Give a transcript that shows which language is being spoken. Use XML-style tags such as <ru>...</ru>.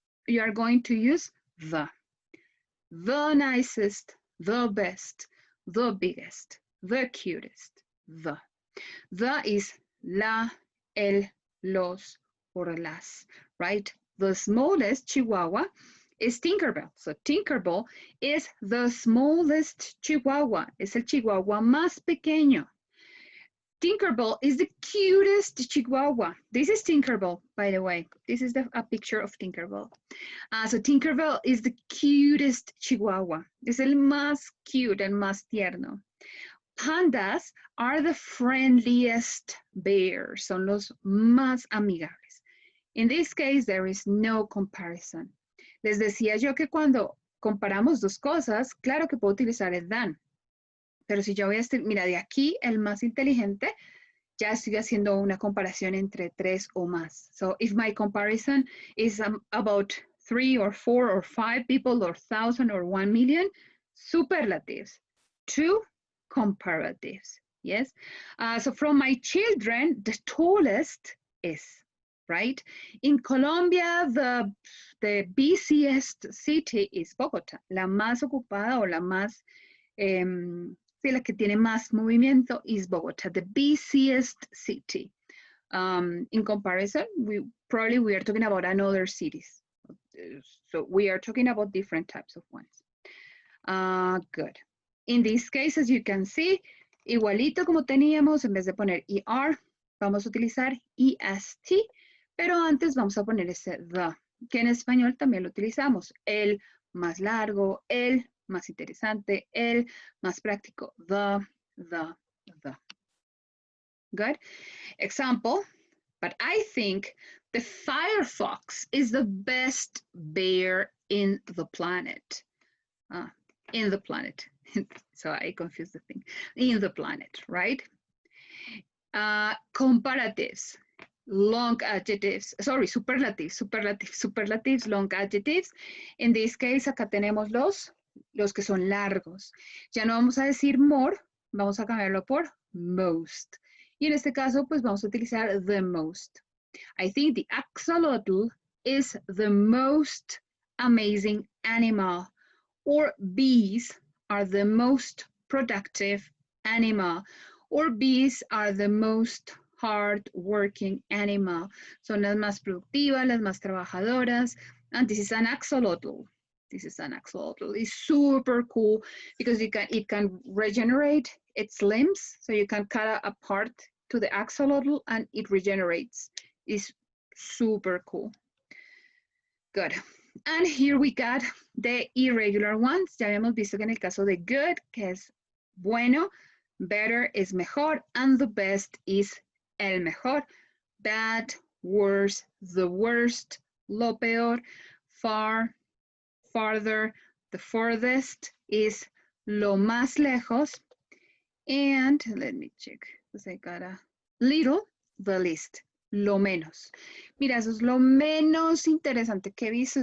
<en>You are going to use the nicest, the best, the biggest, the cutest, the. The is la, el, los, or las, right? The smallest Chihuahua is Tinkerbell. So Tinkerbell is the smallest Chihuahua.</en> <es>Es el Chihuahua más pequeño.</es> <en>Tinkerbell is the cutest Chihuahua. This is Tinkerbell, by the way. This is a picture of Tinkerbell. So Tinkerbell is the cutest Chihuahua.</en> <es>Es el más cute, el más tierno.</es> <en>Pandas are the friendliest bears.</en> <es>Son los más amigables.</es> <en>In this case, there is no comparison.</en> <es>Les decía yo que cuando comparamos dos cosas, claro que puedo utilizar el than. Pero si yo voy a decir, mira, de aquí el más inteligente, ya estoy haciendo una comparación entre 3 o más.</es> <en>So if my comparison is about 3 or 4 or 5 people or 1,000 or 1 million, superlatives. 2 comparatives. Yes. So from my children, the tallest is, right? In Colombia, the busiest city is Bogota.</en> <es>La más ocupada o la más la que tiene más movimiento</es> <en>is Bogota, the busiest city. In comparison, we are talking about another cities. So we are talking about different types of ones. Good. In this case, as you can see,</en> <es>igualito como teníamos, en vez de poner ER, vamos a utilizar EST, pero antes vamos a poner ese the, que en español también lo utilizamos. El más largo, el más interesante, el más práctico, the.</es> <en>Good. Example, but I think the firefox is the best bear in the planet. in the planet. So I confused the thing. In the planet, right? Comparatives, long adjectives, sorry, superlatives, long adjectives. In this case,</en> <es>acá tenemos los que son largos. Ya no vamos a decir more, vamos a cambiarlo por most. Y en este caso, pues vamos a utilizar the most.</es> <en>I think the axolotl is the most amazing animal. Or bees are the most productive animal. Or bees are the most hard-working animal. Son las más productivas, las más trabajadoras. And this is an axolotl. This is an axolotl. It's super cool because it can regenerate its limbs. So you can cut a part to the axolotl and it regenerates. It's super cool. Good. And here we got the irregular ones.</en> <es>Ya habíamos visto que en el caso de good, que es bueno, better es mejor,</es> <en>and the best is</en> <es>el mejor.</es> <en>Bad, worse, the worst,</en> <es>lo peor,</es> <en>far, farther, the farthest is</en> <es>lo más lejos.</es> <en>And let me check, because I got a little, the least.</en> <es>Lo menos. Mira, eso es lo menos interesante que he visto.</es>